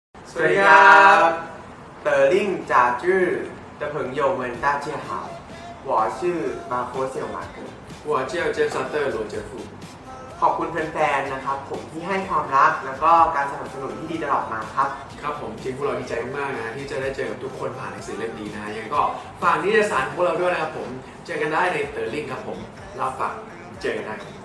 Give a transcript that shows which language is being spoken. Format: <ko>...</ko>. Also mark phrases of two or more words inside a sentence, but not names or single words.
<th>สวัสดีครับ</th> <zh>เต๋อลิ่งจ่าจื้อ的朋友们大家好我是มาโคเซียวมาเกิร์ 我叫เจฟซัตเตอร์โรเจฟฟู</zh> <th>ขอบคุณแฟนๆนะครับผมที่ให้ความรักแล้วก็การสนับสนุนที่ดีตลอดมาครับ ครับผมจริงพวกเราดีใจมากนะที่จะได้เจอกับทุกคนผ่านหนังสือเล่มดีนะยังไงก็ฝากนิตยสารของพวกเราด้วยนะครับผมเจอกันได้ในเต๋อลิ่งครับผมรับฝากเจอกันได้</th>